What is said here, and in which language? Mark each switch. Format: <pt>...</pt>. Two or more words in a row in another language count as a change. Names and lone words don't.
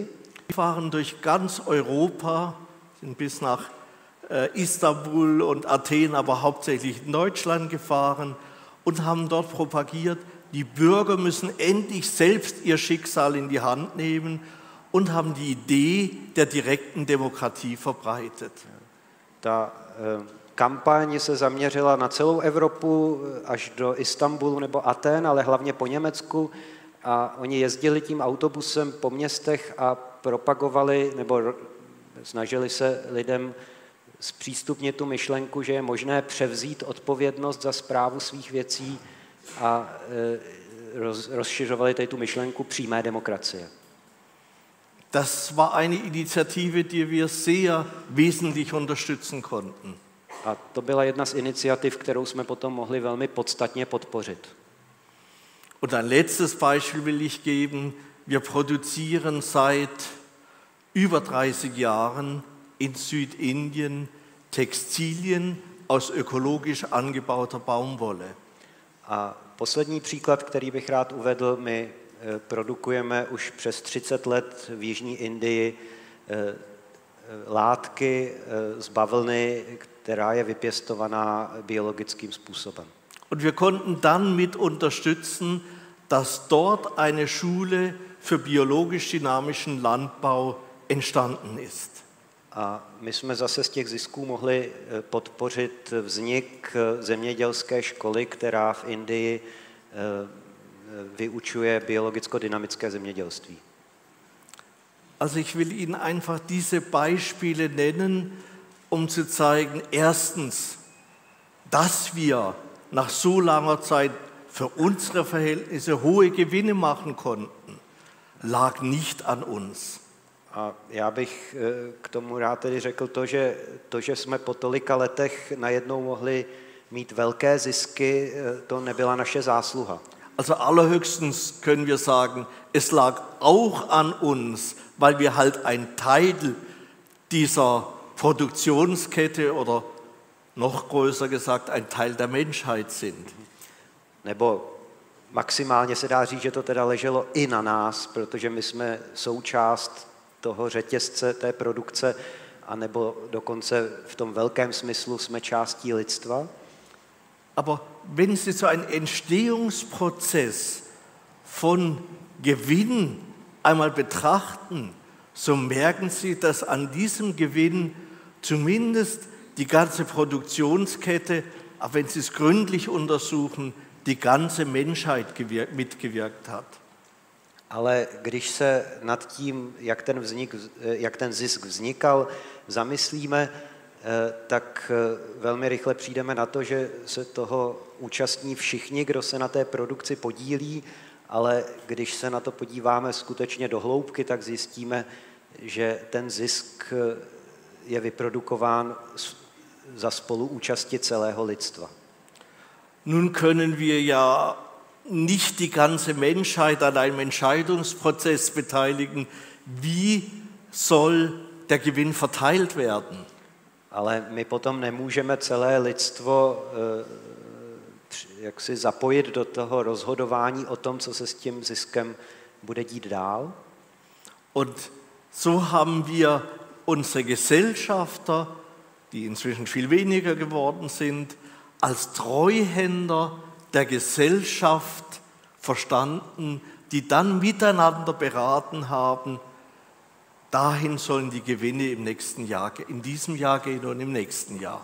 <de>Die fahren durch ganz Europa, sind bis nach Istanbul und Athen, aber hauptsächlich in Deutschland gefahren und haben dort propagiert, die Bürger müssen endlich selbst ihr Schicksal in die Hand nehmen und haben die Idee der direkten Demokratie verbreitet.</de> <cs>Ta kampaň se zaměřila na celou Evropu, až do Istanbulu nebo Aten, ale hlavně po Německu. A oni jezdili tím autobusem po městech a propagovali nebo snažili se lidem zpřístupnit tu myšlenku, že je možné převzít odpovědnost za správu svých věcí a rozšiřovali tady tu myšlenku přímé demokracie.</cs> <de>Das war eine Initiative, die wir sehr wesentlich unterstützen konnten.</de> <cs>A to byla jedna z iniciativ, kterou jsme potom mohli velmi podstatně podpořit.</cs> <de>Und ein letztes Beispiel will ich geben. Wir produzieren seit über 30 Jahren in Südindien Textilien aus ökologisch angebauter Baumwolle.</de> <cs>A poslední příklad, který bych rád uvedl, my produkujeme už přes 30 let v Jižní Indii látky z bavlny, která je vypěstovaná biologickým způsobem.</cs> <de>Und wir konnten dann mit unterstützen, dass dort eine Schule für biologisch dynamischen Landbau entstanden ist.</de> <cs>A my jsme zase z těch zisků mohli podpořit vznik zemědělské školy, která v Indii vyučuje biologicko-dynamické zemědělství.</cs> <de>Also ich will Ihnen einfach diese Beispiele nennen, um zu zeigen, erstens, dass wir nach so langer Zeit für unsere Verhältnisse hohe Gewinne machen konnten, lag nicht an uns.</de> <cs>A já bych k tomu rád tedy řekl to, že jsme po tolika letech najednou mohli mít velké zisky, to nebyla naše zásluha.</cs> <de>Also allerhöchstens können wir sagen, es lag auch an uns, weil wir halt ein Teil dieser Produktionskette oder noch größer gesagt ein Teil der Menschheit sind.</de> <cs>Nebo maximálně se dá říct, že to teda leželo i na nás, protože my jsme součást toho řetězce, té produkce, anebo dokonce v tom velkém smyslu jsme částí lidstva.</cs> <de>Aber wenn Sie so einen Entstehungsprozess von Gewinn einmal betrachten, so merken Sie, dass an diesem Gewinn zumindest die ganze Produktionskette, aber wenn Sie es gründlich untersuchen, die ganze Menschheit mitgewirkt hat.</de> <cs>Ale když se nad tím, jak ten zisk vznikal, zamyslíme, tak velmi rychle přijdeme na to, že se toho účastní všichni, kdo se na té produkci podílí, ale když se na to podíváme skutečně do hloubky, tak zjistíme, že ten zisk je vyprodukován za spoluúčasti celého lidstva.</cs> <de>Nun können wir ja nicht die ganze Menschheit an einem Entscheidungsprozess beteiligen, wie soll der Gewinn verteilt werden.</de> <cs>Ale my potom nemůžeme celé lidstvo jak si zapojit do toho rozhodování o tom, co se s tím ziskem bude dít dál.</cs> <de>Und so haben wir unsere Gesellschafter, die inzwischen viel weniger geworden sind, als Treuhänder der Gesellschaft verstanden, die dann miteinander beraten haben, dahin sollen die Gewinne im nächsten Jahr, in diesem Jahr gehen und im nächsten Jahr.</de>